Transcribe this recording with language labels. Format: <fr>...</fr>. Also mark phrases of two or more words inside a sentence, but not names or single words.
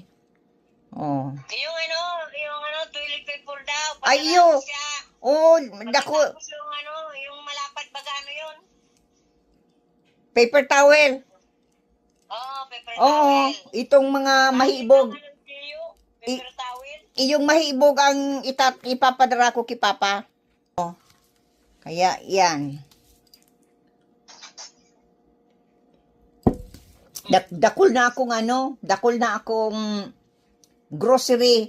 <bik>Oh. Yung</bik> <en>toilet paper</en> <bik>daw. Ayo. Pagkatapos siya. Oh, dako, Pagkatapos yung malapad bagano yun.</bik> <en>paper towel.</en> <bik>Oo, paper Oo, towel. itong mga mahibog.</bik> <en>Paper towel.</en> <bik>Iyong mahibog ang ipapadara ko ki Papa. Oh. Kaya yan. Dakol na akong grocery.</bik>